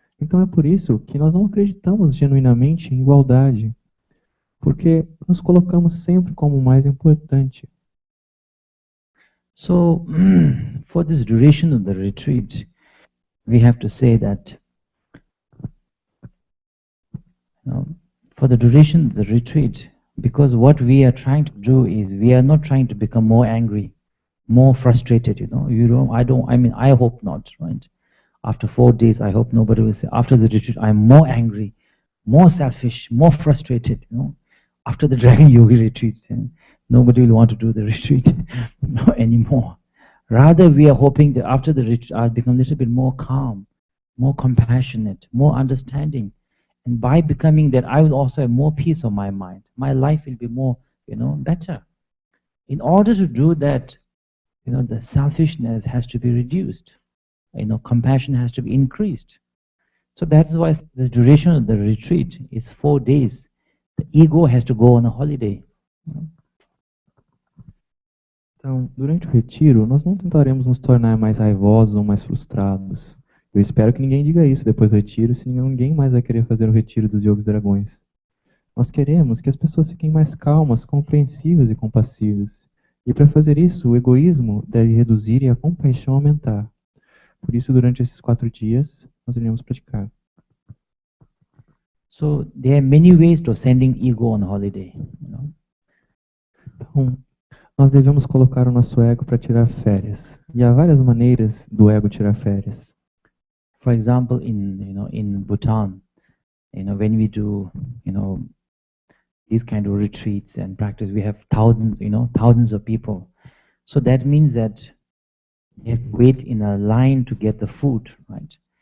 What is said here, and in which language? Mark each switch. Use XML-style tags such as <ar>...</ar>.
<pt>Então é por isso que nós não acreditamos genuinamente em igualdade. Porque nos colocamos sempre como o mais importante.</pt> <en>So, for this duration of the retreat, we have to say that for the duration of the retreat, because what we are trying to do is we are not trying to become more angry, more frustrated, I hope not, right? After 4 days, I hope nobody will say, after the retreat, I'm more angry, more selfish, more frustrated, After the Dragon Yogi retreat, nobody will want to do the retreat anymore. Rather, we are hoping that after the retreat, I'll become a little bit more calm, more compassionate, more understanding. And by becoming that, I will also have more peace of my mind. My life will be more, better. In order to do that, the selfishness has to be reduced. Compassion has to be increased. So that's why the duration of the retreat is 4 days. The ego has to go on a holiday.</en> <pt>Então, durante o retiro, nós não tentaremos nos tornar mais raivosos ou mais frustrados. Eu espero que ninguém diga isso depois do retiro, senão ninguém mais vai querer fazer o retiro dos Yogis Dragões. Nós queremos que as pessoas fiquem mais calmas, compreensivas e compassivas. E para fazer isso, o egoísmo deve reduzir e a compaixão aumentar. Por isso, durante esses 4 dias, nós iremos praticar.</pt> <en>So there are many ways to sending ego on holiday.</en> <pt>Então, nós devemos colocar o nosso ego para tirar férias. E há várias maneiras do ego tirar férias.</pt> <en>For example, in Bhutan, when we do, these kind of retreats and practice, we have thousands of people. So that means that you have to wait in a line to get the food, right?</en>